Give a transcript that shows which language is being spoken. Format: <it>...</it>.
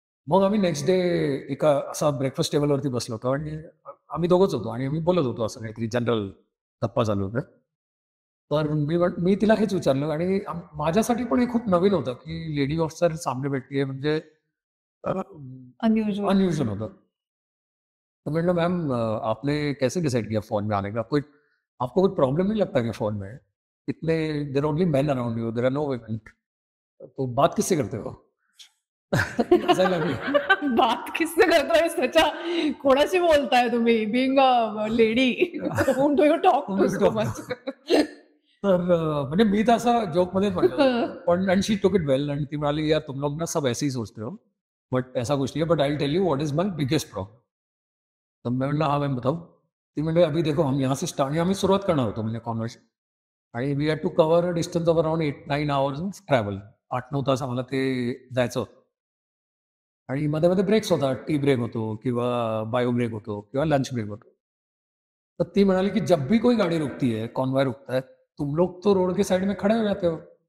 <mr>मग आम्ही next day एका असा ब्रेकफास्ट टेबलवरती बसलो होतो आणि आम्ही दोघंच होतो आणि आम्ही बोलत होतो, असं काहीतरी जनरल गप्पा चालू होतं. तर मी तिला हेच विचारलं आणि माझ्यासाठी पण हे खूप नवीन होतं की लेडी ऑफिसर सामने भेटली, म्हणजे अनयुजुअल होतं. तो म्हटलं,</mr> <hi>मैम आपने कैसे डिसाइड किया फोन में आने का? आपको कोई प्रॉब्लम नहीं लगता क्या फोन में?</hi> <en>इतने देर only men around you, there are no women,</en> <hi>तो बात किससे करते हो?</hi> <mr>बात किससे करतोय त्याच्या, कोणाशी बोलताय तुम्ही?</mr> <en>Being a lady, whom do you talk to so much?</en> <mr>तर म्हणजे मी तर असा जोक मध्ये म्हटलं, पण</mr> <en>and she took it well</en> <mr>आणि ती म्हणाली,</mr> <hi>यार तुम लोग ना सब ऐसे ही सोचते हो, बट ऐसा कुछ नहीं है,</hi> <en>But I will tell you what is my biggest problem.</en> <hi>तर मैं म्हटलं, हाँ मैम बताओ.</hi> <en>ती म्हणजे</en> <hi>अभी देखो हम यहाँ से स्टार्ट,</hi> <mr>आम्ही सुरुवात करणार होतो म्हणजे कॉन्व्हर्सेशन,</mr> <en>आणि we had to cover a distance of around 8-9 hours of travel.</en> <mr>8-9 तास आम्हाला ते जायचं होतं. आणि मध्ये मध्ये ब्रेक्स होता, टी ब्रेक होतो किंवा बायो ब्रेक होतो किंवा लंच ब्रेक होतो. तर ती म्हणाली की</mr> <hi>जब भी कोई गाड़ी रुकती है, कॉन्वॉय रुकता है, तुम लोग तो रोड के साइड में खड़े हो जाते हो.</hi>